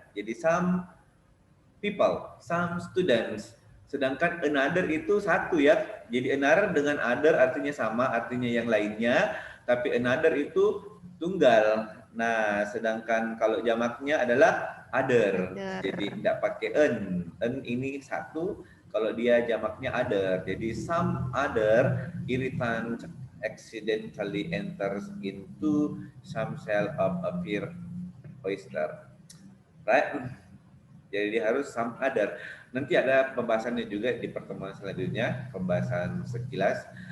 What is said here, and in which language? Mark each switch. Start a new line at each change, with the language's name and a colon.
English: Jadi some people, some students.
Indonesian: Sedangkan another itu satu ya. Jadi another dengan other artinya sama, artinya yang lainnya. Tapi another itu tunggal. Nah, sedangkan kalau jamaknya adalah other. Jadi tidak pakai an. An ini satu, kalau dia jamaknya other.
English: Jadi some other irritant accidentally enters into some cell of a pear oyster. Right?
Indonesian: Jadi dia harus some other. Nanti ada pembahasannya juga di pertemuan selanjutnya, pembahasan sekilas.